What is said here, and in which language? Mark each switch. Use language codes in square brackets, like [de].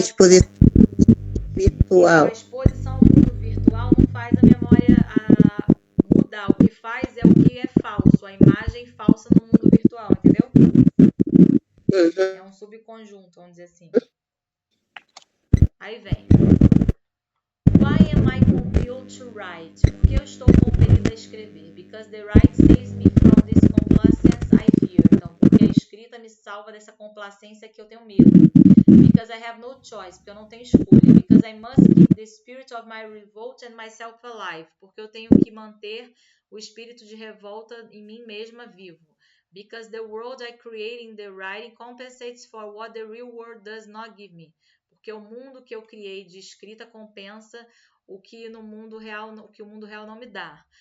[pt] Exposição virtual. A exposição ao mundo virtual não faz a memória mudar. O que faz é o que é falso, a imagem falsa no mundo virtual, entendeu? É um subconjunto, vamos dizer assim. Aí vem. [en] Why am I compelled to write? [pt] Por que eu estou compelida a escrever? [en] Because the write saves me from this complacence I fear. [pt] Então, porque a escrita me salva dessa complacência que eu tenho medo. [en] Because I have no choice, [pt] porque eu não tenho escolha. [en] Because I must keep the spirit of my revolt and myself alive. [pt] Porque eu tenho que manter o espírito de revolta em mim mesma vivo. [en] Because the world I create in the writing compensates for what the real world does not give me. [pt] Porque o mundo que eu criei de escrita compensa o que o mundo real não me dá.